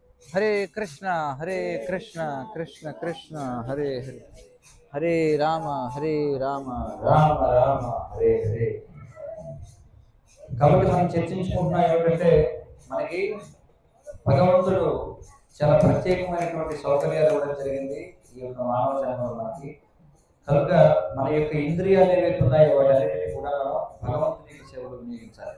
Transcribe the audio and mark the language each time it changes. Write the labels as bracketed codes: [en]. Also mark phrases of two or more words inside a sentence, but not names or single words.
[te] హరే కృష్ణ కృష్ణ కృష్ణ హరే హరే, హరే రామ రామ రామ హరే హరే. కాబట్టి మనం చర్చించుకుంటున్నాం ఏమిటంటే, మనకి భగవంతుడు చాలా ప్రత్యేకమైనటువంటి సౌకర్యాలు ఇవ్వడం జరిగింది ఈ యొక్క మానవ జన్మలో మనకి. కనుక మన యొక్క ఇంద్రియాలు ఏవైతే ఉన్నాయో వాటన్నిటిని కూడా మనం భగవంతుని సేవలో వినియోగించాలి.